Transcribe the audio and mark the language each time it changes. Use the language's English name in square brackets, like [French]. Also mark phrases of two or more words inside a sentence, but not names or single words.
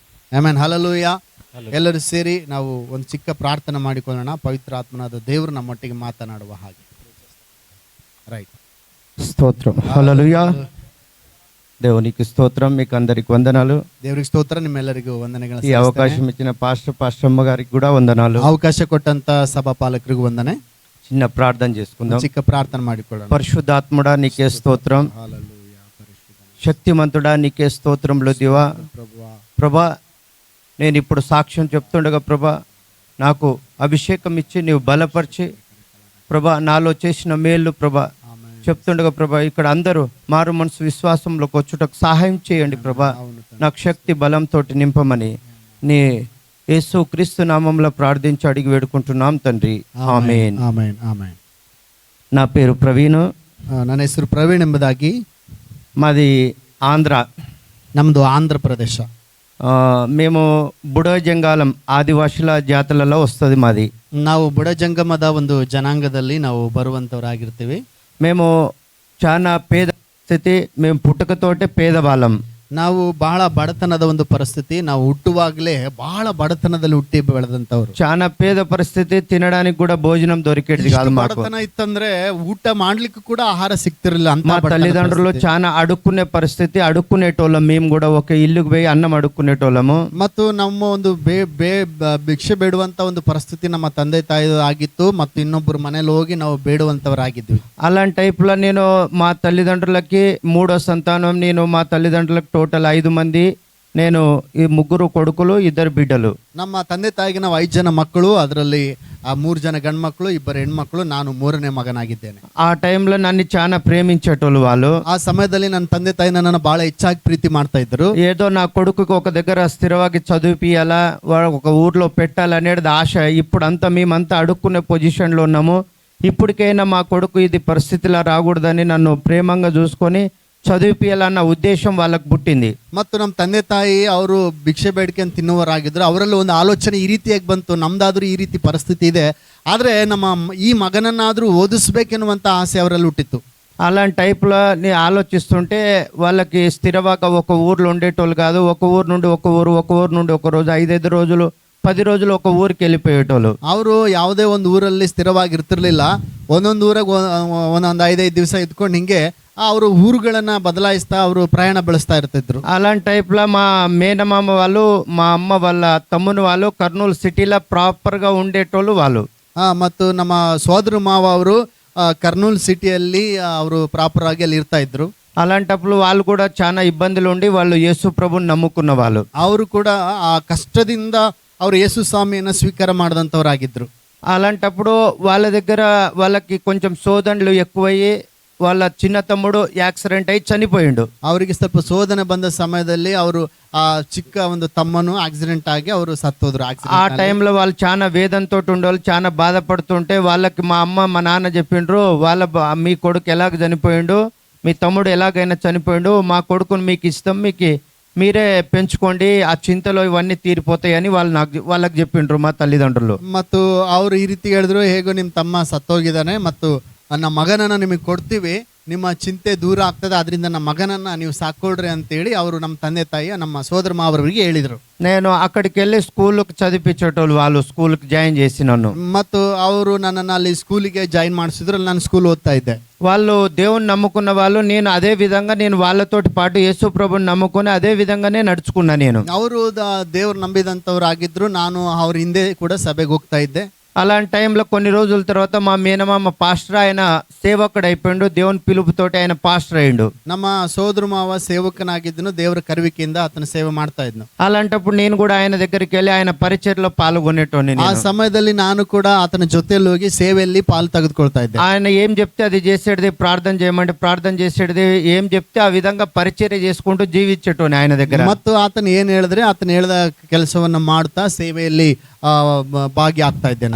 [Kannada] ಆಮೆನ್. ಹಲ್ಲೆಲೂಯಾ. ಎಲ್ಲರೂ ಸೇರಿ ನಾವು ಒಂದು ಚಿಕ್ಕ ಪ್ರಾರ್ಥನೆ ಮಾಡಿಕೊಳ್ಳೋಣ. ಪವಿತ್ರ ಆತ್ಮನಾದ ದೇವರು ನಮ್ಮೊಟ್ಟಿಗೆ ಮಾತನಾಡುವ ಹಾಗೆ. [Telugu] రైట్. స్తోత్రం. హల్లెలూయా. దేవునికి స్తోత్రం. మీకు అందరికి వందనాలు. దేవునికి స్తోత్ర. [Kannada] ನಿಮ್ಮೆಲ್ಲರಿಗೂ ವಂದನೆಗಳನ್ನು. [Telugu] ఈ అవకాశం ఇచ్చిన పాస్టర్ అమ్మ గారికి కూడా వందనాలు. అవకాಶ ಕೊಟ್ಟಂತ ಸಭಾ ಪಾಲಕರಿಗೂ ವಂದನೆ. చిన్న ప్రార్థన చేసుకుందాం. చిಕ್ಕ ప్రార్థన ಮಾಡಿಕೊಳ್ಳೋಣ. పరిశుద్ధాత్ముడా నీకే స్తోత్రం. హల్లెలూయా. శక్తిమంతుడా నీకే స్తోత్రములు దేవా. ప్రభా, నేను ఇప్పుడు సాక్ష్యం చెప్తుండగా ప్రభా, నాకు అభిషేకం ఇచ్చి నీవు బలపరిచి ప్రభా, నాలో చేసిన మేలు ప్రభా చెప్తుండగా ప్రభా, ఇక్కడ అందరూ మారు మనసు విశ్వాసంలోకి వచ్చుటకు సహాయం చేయండి ప్రభా. నాకు శక్తి బలంతో నింపమని నీ యేసు క్రీస్తు నామంలో ప్రార్థించి అడిగి వేడుకుంటున్నాం తండ్రి. ఆమేన్. [Kannada] ಆಮೆನ್. ಆಮೆನ್. [Telugu] నా పేరు ప్రవీణ్. [Kannada] ನನ್ನ ಹೆಸರು ಪ್ರವೀಣ್ ಎಂಬುದಾಗಿ. [Telugu] మాది ఆంధ్ర. [Kannada] ನಮ್ಮದು ಆಂಧ್ರ ಪ್ರದೇಶ. [Telugu] మేము బుడజంగాలం ఆదివాసుల జాతులలో వస్తుంది మాది. [Kannada] ನಾವು ಬುಡ ಜಂಗಮದ ಒಂದು ಜನಾಂಗದಲ್ಲಿ ನಾವು ಬರುವಂತವರಾಗಿರ್ತೀವಿ. [Telugu] మేము చాలా పేద స్థితి, మేము పుట్టుకతోటే పేదవాళ్ళం. [Kannada] ನಾವು ಬಹಳ ಬಡತನದ ಒಂದು ಪರಿಸ್ಥಿತಿ. ನಾವು ಹುಟ್ಟುವಾಗಲೇ ಬಹಳ ಬಡತನದಲ್ಲಿ ಹುಟ್ಟಿ ಬೆಳೆದಂತವ್ರು. [Telugu] చాలా పేద పరిస్థితి, తినడానికి కూడా భోజనం దొరికేది కాదు మాకు. [Kannada] ಬಡತನ ಇತ್ತಂದ್ರೆ ಊಟ ಮಾಡ್ಲಿಕ್ಕೂ ಕೂಡ ಆಹಾರ ಸಿಗ್ತಿರ್ಲಿಲ್ಲ. [Telugu] మా తల్లిదండ్రులు చాలా అడుక్కునే పరిస్థితి, అడుక్కునేటోళ్ళం. మేము కూడా ఒక ఇల్లుకు పోయి అన్నం అడుక్కునేటోళ్ళము. [Kannada] ಮತ್ತು ನಮ್ಮ ಒಂದು ಭಿಕ್ಷೆ ಬೇಡುವಂತ ಒಂದು ಪರಿಸ್ಥಿತಿ ನಮ್ಮ ತಂದೆ ತಾಯಿ ಆಗಿತ್ತು. ಮತ್ತು ಇನ್ನೊಬ್ಬರು ಮನೇಲಿ ಹೋಗಿ ನಾವು ಬೇಡುವಂತವರಾಗಿದ್ವಿ. [Telugu] అలాంటి టైప్లో నేను మా తల్లిదండ్రులకి 3వ సంతానం. నేను మా తల్లిదండ్రులకు టోటల్ 5 మంది. నేను ఈ 3 కొడుకులు, 2 బిడ్డలు. [Kannada] ನಮ್ಮ ತಂದೆ ತಾಯಿಗೆ ನಾವು 5 ಜನ ಮಕ್ಕಳು. ಅದರಲ್ಲಿ 3 ಜನ ಗಂಡು ಮಕ್ಕಳು, 2 ಹೆಣ್ಮಕ್ಳು. ನಾನು 3ನೇ ಮಗನಾಗಿದ್ದೇನೆ. [Telugu] ఆ టైంలో నన్ను చాలా ప్రేమించేటోళ్ళు వాళ్ళు. [Kannada] ಆ ಸಮಯದಲ್ಲಿ ನನ್ನ ತಂದೆ ತಾಯಿ ನನ್ನನ್ನು ಬಹಳ ಹೆಚ್ಚಾಗಿ ಪ್ರೀತಿ ಮಾಡ್ತಾ ఇద్దరు. [Telugu] ఏదో నా కొడుకుకి ఒక దగ్గర స్థిరವಾಗಿ చదివిపియాలా, ఒక ఊర్లో పెట్టాలనేది ఆశ. ఇప్పుడంతా మేమంతా అడుక్కునే పొజిషన్లో ఉన్నాము. ఇప్పటికైనా మా కొడుకు ఇది పరిస్థితిలా రాకూడదని నన్ను ప్రేమంగా చూసుకొని చదివిపియాలన్న ఉద్దేశం వాళ్ళకు పుట్టింది. [Kannada] ಮತ್ತು ನಮ್ಮ ತಂದೆ ತಾಯಿ ಅವರು ಭಿಕ್ಷೆ ಬೇಡಿಕೆಯನ್ನು ತಿನ್ನುವರಾಗಿದ್ರು. ಅವರಲ್ಲಿ ಒಂದು ಆಲೋಚನೆ ಈ ರೀತಿಯಾಗಿ ಬಂತು, ನಮ್ದಾದ್ರೂ ಈ ರೀತಿ ಪರಿಸ್ಥಿತಿ ಇದೆ, ಆದ್ರೆ ನಮ್ಮ ಈ ಮಗನನ್ನಾದ್ರೂ ಓದಿಸ್ಬೇಕೆನ್ನುವಂತ ಆಸೆ ಅವರಲ್ಲಿ ಹುಟ್ಟಿತ್ತು. [Telugu] అలాంటి టైప్లో నేను ఆలోచిస్తుంటే వాళ్ళకి స్థిరవాక ఒక ఊర్లో ఉండేటోళ్ళు కాదు. ఒక ఊరు నుండి ఒక ఊరు, ఒక ఊరు నుండి ఒక రోజు, 5 రోజులు, 10 రోజులు ఒక ఊరికి వెళ్ళిపోయేటోళ్ళు. [Kannada] ಅವರು ಯಾವುದೇ ಒಂದು ಊರಲ್ಲಿ ಸ್ಥಿರವಾಗಿರ್ತಿರ್ಲಿಲ್ಲ. ಒಂದೊಂದು ಊರಾಗ ಒಂದೊಂದು 5 ದಿವಸ ಇದ್ಕೊಂಡು ಹಿಂಗೆ ಅವರು ಊರುಗಳನ್ನ ಬದಲಾಯಿಸ್ತಾ ಅವರು ಪ್ರಯಾಣ ಬೆಳೆಸ್ತಾ ಇರ್ತಿದ್ರು. [Telugu] అలాంటి టైప్లో మా మేనమామ వాళ్ళు, మా అమ్మ వాళ్ళ తమ్ముని వాళ్ళు కర్నూలు సిటీలో ప్రాపర్గా ఉండేటోళ్ళు వాళ్ళు. [Kannada] ಮತ್ತು ನಮ್ಮ ಸೋದರ ಮಾವ ಅವರು ಕರ್ನೂಲ್ ಸಿಟಿಯಲ್ಲಿ ಅವರು ಪ್ರಾಪರ್ ಆಗಿ ಅಲ್ಲಿ ಇರ್ತಾ ಇದ್ರು. [Telugu] అలాంటప్పుడు వాళ్ళు కూడా చాలా ఇబ్బందులు ఉండి వాళ్ళు యేసు ప్రభుని నమ్ముకున్న వాళ్ళు. [Kannada] ಅವರು ಕೂಡ ಆ ಕಷ್ಟದಿಂದ ಅವರು ಯೇಸು ಸ್ವಾಮಿಯನ್ನ ಸ್ವೀಕಾರ ಮಾಡಿದಂಥವರಾಗಿದ್ರು. [Telugu] అలాంటప్పుడు వాళ్ళ దగ్గర వాళ్ళకి కొంచెం శోధనలు ఎక్కువయ్యి వాళ్ళ చిన్న తమ్ముడు యాక్సిడెంట్ అయి చనిపోయిండు. [Kannada] ಅವರಿಗೆ ಸ್ವಲ್ಪ ಶೋಧನೆ ಬಂದ ಸಮಯದಲ್ಲಿ ಅವರು ಆ ಚಿಕ್ಕ ಒಂದು ತಮ್ಮನು ಆಕ್ಸಿಡೆಂಟ್ ಆಗಿ ಅವರು ಸತ್ತೋದ್ರು. [Telugu] ఆ టైంలో వాళ్ళు చాలా వేదనతో ఉండేవాళ్ళు, చాలా బాధపడుతుంటే వాళ్ళకి మా అమ్మ మా నాన్న చెప్పిండ్రు, మీ కొడుకు ఎలాగ చనిపోయిండు, మీ తమ్ముడు ఎలాగైనా చనిపోయిండు, మా కొడుకుని మీకు ఇస్తాం, మీకు మీరే పెంచుకోండి, ఆ చింతలో ఇవన్నీ తీరిపోతాయని వాళ్ళకి చెప్పిండ్రు మా తల్లిదండ్రులు. [Kannada] ಮತ್ತು ಅವರು ಈ ರೀತಿ ಹೇಳಿದ್ರು, ಹೇಗೋ ನಿಮ್ಮ ತಮ್ಮ ಸತ್ತೋಗಿದ್ದಾನೆ ಮತ್ತು ನನ್ನ ಮಗನನ್ನ ನಿಮಗೆ ಕೊಡ್ತೀವಿ, ನಿಮ್ಮ ಚಿಂತೆ ದೂರ ಆಗ್ತದೆ, ಅದರಿಂದ ನಮ್ಮ ಮಗನನ್ನ ನೀವು ಸಾಕೊಳ್ರಿ ಅಂತೇಳಿ ಅವರು ನಮ್ಮ ತಂದೆ ತಾಯಿ ನಮ್ಮ ಸೋದರ ಮಾವರಿಗೆ ಹೇಳಿದ್ರು. [Telugu] నేను అక్కడికి వెళ్ళి స్కూల్కి చదివించేటోళ్ళు వాళ్ళు, స్కూల్కి జాయిన్ చేసి నన్ను. [Kannada] ಮತ್ತು ಅವರು ನನ್ನನ್ನು ಅಲ್ಲಿ ಸ್ಕೂಲಿಗೆ ಜಾಯಿನ್ ಮಾಡಿಸಿದ್ರು. ನಾನು ಸ್ಕೂಲ್ ಓದ್ತಾ ಇದ್ದೆ. [Telugu] వాళ్ళు దేవుని నమ్ముకున్న వాళ్ళు. నేను అదే విధంగా నేను వాళ్ళతోటి పాటు యేసు ప్రభుని నమ్ముకొని అదే విధంగానే నడుచుకున్నా. నేను [Kannada] ಅವರು ದೇವ್ರು ನಂಬಿದಂಥವ್ರು ಆಗಿದ್ರು. ನಾನು ಅವ್ರ ಹಿಂದೆ ಕೂಡ ಸಭೆಗೆ ಹೋಗ್ತಾ ಇದ್ದೆ. [Telugu] అలాంటి టైంలో కొన్ని రోజుల తర్వాత మా మేనమామ పాస్టర్, ఆయన సేవకుడు అయిపోయిండు. దేవుని పిలుపుతోటి ఆయన పాస్టర్ అయ్యిండు. [Kannada] ನಮ್ಮ ಸೋದರ ಮಾವ ಸೇವಕನಾಗಿದ್ದನು. ದೇವರ ಕರುವಿಕೆಯಿಂದ ಆತನ ಸೇವೆ ಮಾಡ್ತಾ ಇದ್ನು. [Telugu] అలాంటప్పుడు నేను కూడా ఆయన దగ్గరికి వెళ్ళి ఆయన పరిచర్లో పాల్గొనేటోని. [Kannada] ಆ ಸಮಯದಲ್ಲಿ ನಾನು ಕೂಡ ಆತನ ಜೊತೆಯಲ್ಲಿ ಹೋಗಿ ಸೇವೆಯಲ್ಲಿ ಪಾಲು ತೆಗೆದುಕೊಳ್ತಾ ಇದ್ದೆ. [Telugu] ఆయన ఏం చెప్తే అది చేసేది, ప్రార్థన చేయమంటే ప్రార్థన చేసేది, ఏం చెప్తే ఆ విధంగా పరిచర్య చేసుకుంటూ జీవించేటోని ఆయన దగ్గర. [Kannada] ಮತ್ತು ಆತನ ಏನ್ ಹೇಳಿದ್ರೆ ಆತನ ಹೇಳಿದ ಕೆಲಸವನ್ನ ಮಾಡ್ತಾ ಸೇವೆಯಲ್ಲಿ ಭಾಗಿ ಆಗ್ತಾ ಇದ್ದೇನೆ.